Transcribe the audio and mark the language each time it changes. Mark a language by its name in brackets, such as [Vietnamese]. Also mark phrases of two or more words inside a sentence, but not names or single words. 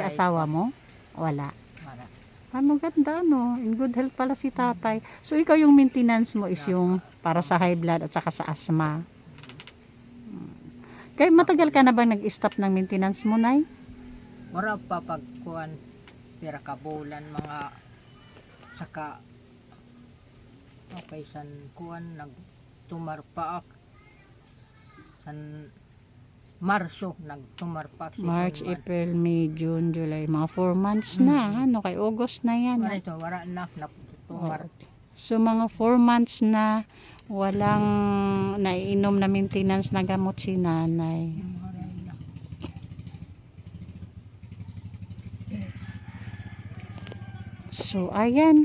[Filipino] Wala. asawa mo? Wala. Para. Maganda, no? [English] In good health [Filipino] pala si tatay. So, ikaw yung maintenance mo is yung para sa [English] high blood [Filipino] at saka sa asthma. Kaya matagal ka na bang nag-stop ng maintenance mo, Nay? [Waray] Wala pa pagkuan, pira kabulan, mga saka okay, san kuan nagtumarpaak san Marso nagtumarpaak si March, Juan. [Filipino] April, May, June, July. Mga 4 months na. Ano, kay August na yan. [Waray] Wala ito, wala na tumar. [Filipino] So, mga 4 months na walang naiinom na maintenance na gamot si nanay. So, ayan.